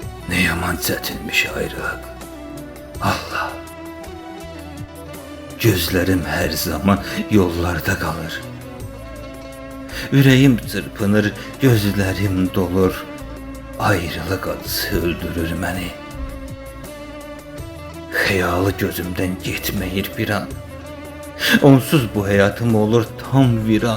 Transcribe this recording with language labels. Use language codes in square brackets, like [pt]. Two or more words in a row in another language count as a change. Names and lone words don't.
[az] Ne yaman çətinmiş ayrılıq. Allah. [tr] Gözlerim her zaman yollarda kalır. [az] Ürəyim çırpınır, [tr] gözlerim dolur. [az] Ayrılıq acısı öldürür məni. Xəyalı gözümdən getməyir bir an. Onsuz bu həyatım olur tam viran.